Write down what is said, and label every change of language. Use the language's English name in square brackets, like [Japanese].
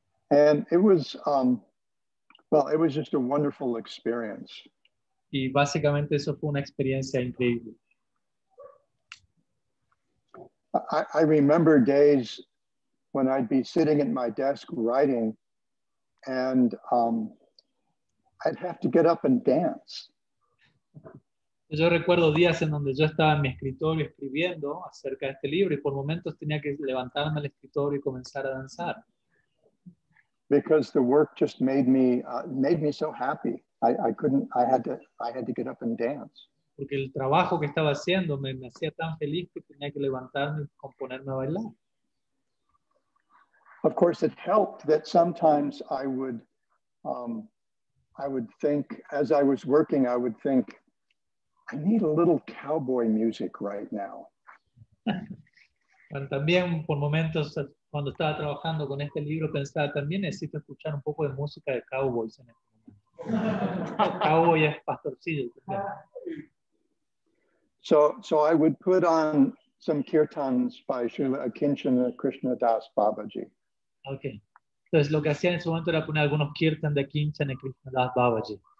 [English] And it was, it was just a wonderful experience. [Spanish] Y básicamente eso fue una experiencia increíble. [English] I remember days when I'd be sitting at my desk writing, and I'd have to get up and dance. [Spanish] Yo recuerdo días en donde yo estaba en mi escritorio escribiendo acerca de este libro y por momentos tenía que levantarme del escritorio y comenzar a danzar. [English] Because the work just made me so happy. I had to get up and dance. [Spanish] Porque el trabajo que estaba haciendo me hacía tan feliz que tenía que levantarme y componerme a bailar. [English] Of course, it helped that sometimes I would think, as I was working, I would think, I need a little cowboy music right now. [Spanish] Bueno, también por momentos cuando estaba trabajando con este libro pensaba también necesito escuchar un poco de música de cowboys en este momento. Cowboy es pastorcillo. [English] So I would put on some kirtans by Srila Akinchana Krishnadas Babaji. Okay. [Spanish] Entonces lo que hacía en ese momento era poner algunos kirtan de Akinchana y Krishnadas Babaji.